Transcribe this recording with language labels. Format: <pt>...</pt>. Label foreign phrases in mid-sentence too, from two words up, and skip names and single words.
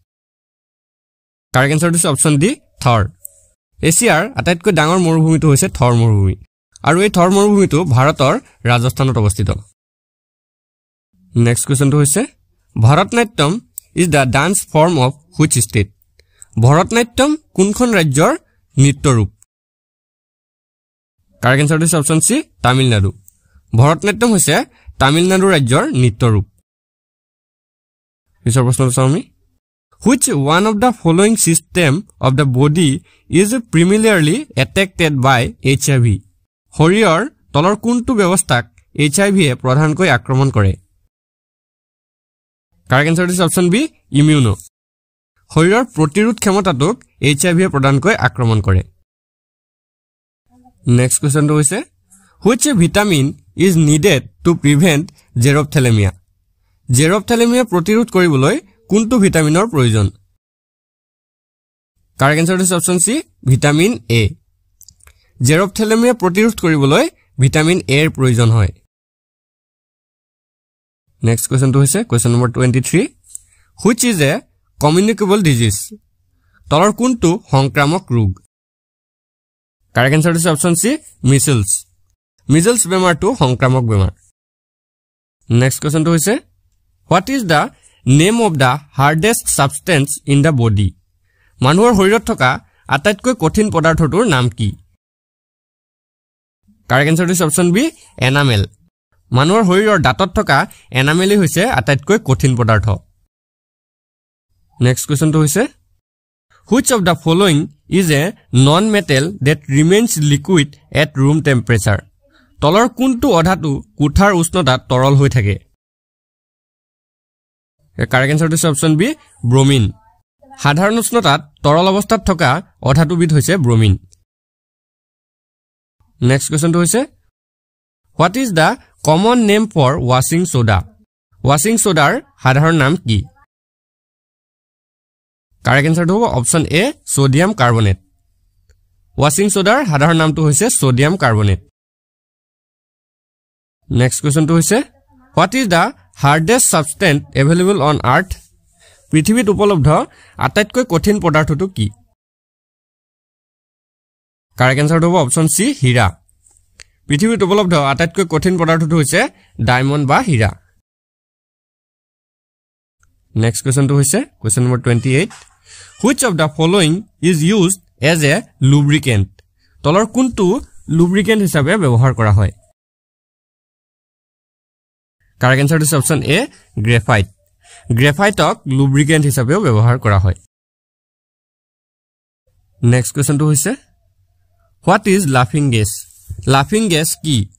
<en>correct answer</en> <as>হৈছে</as> <en>option D</en> <as>থৰ এছিয়াৰ আটাইতকৈ ডাঙৰ মৰুভূমিটো হৈছে থৰ মৰুভূমি আৰু এই থৰ মৰুভূমিটো ভাৰতৰ ৰাজস্থানত অৱস্থিত</as> <en>next question</en> <as>হৈছে ভাৰতনাট্যম</as> <en>is the dance form of which state</en> <as>ভাৰতনাট্যম কোনখন ৰাজ্যৰ নৃত্য ৰূপ</as> <en>correct answer</en> <as>হৈছে</as> <en>option C</en> <as>তামিলনাডু ভাৰতনাট্যম হৈছে তামিলনাডু ৰাজ্যৰ নৃত্য ৰূপ পিছৰ প্ৰশ্নটো চাওঁ আমি</as> <en>Which one of the following system of the body is primarily attacked by HIV?</en> <as>শৰীৰৰ তলৰ কোনটো ব্যৱস্থাক HIV এ প্ৰধানকৈ আক্ৰমণ কৰে?</as> <en>correct answer is option B immuno.</en> <as>শৰীৰৰ প্ৰতিৰোধ ক্ষমতাটোক HIV এ প্ৰধানকৈ আক্ৰমণ কৰে।</as> <en>next question হৈছে Which vitamin is needed to prevent xerophthalmia?</en> <as>xerophthalmia প্ৰতিৰোধ কৰিবলৈ কোনটো ভিটামিনৰ প্ৰয়োজন</as> <en>correct answer is option C vitamin A</en> <as>xerophthalmia প্ৰতিৰোধ কৰিবলৈ ভিটামিন এ ৰ প্ৰয়োজন হয়</as> <en>next question</en> <as>হৈছে</as> <en>question number 23 which is a communicable disease</en> <as>তলৰ কোনটো সংক্ৰামক ৰোগ</as> <en>correct answer is option C measles</en> <as>বেমাৰটো সংক্ৰামক বেমাৰ</as> <en>next question</en> <as>হৈছে</as> <en>what is the name of the hardest substance in the body</en> <as>মানুহৰ শৰীৰত থকা আটাইতকৈ কঠিন পদাৰ্থটোৰ নাম কি</as> <en>correct answer is option B enamel</en> <as>মানুহৰ শৰীৰৰ দাঁতত থকা এনামেলি হৈছে আটাইতকৈ কঠিন পদাৰ্থ</as> <en>next question</en> <as>হৈছে</as> <en>which of the following is a non metal that remains liquid at room temperature</en> <as>তলৰ কোনটো অধাতু কোঠাৰ উষ্ণতাত তৰল হৈ থাকে</as> <en>correct answer</en> <as>হৈছে</as> <en>option B bromine</en> <as>সাধাৰণ উষ্ণতাত তৰল অৱস্থাত থকা অধাতুবিধ হৈছে ব্ৰোমিন</as> <en>next question হৈছে what is the common name for washing soda washing soda</en> <as>সাধাৰণ নাম কি</as> <en>correct answer</en> <as>হ'ব</as> <en>option A sodium carbonate washing soda</en> <as>সাধাৰণ নামটো হৈছে সোডিয়াম কাৰ্বনেট</as> <en>next question</en> <as>হৈছে</as> <en>what is the hardest substance available on earth</en> <as>পৃথিৱীত উপলব্ধ আটাইতকৈ কঠিন পদাৰ্থটো কি</as> <en>correct answer</en> <as>হ'ব</as> <en>option C</en> <as>হীৰা পৃথিৱীত উপলব্ধ আটাইতকৈ কঠিন পদাৰ্থটো হৈছে ডায়মণ্ড বা হীৰা</as> <en>next question</en> <as>হৈছে</as> <en>question number 28 which of the following is used as a lubricant</en> <as>তলৰ কোনটো lubricant হিচাপে ব্যৱহাৰ কৰা হয়</as> <en>correct answer</en> <as>হৈছে</as> <en>option A graphite</en> <as>গ্ৰেফাইটক lubricant হিচাপেও ব্যৱহাৰ কৰা হয়</as> <en>next question</en> <as>হৈছে</as> <en>what is laughing gas</en> <as>কি</as>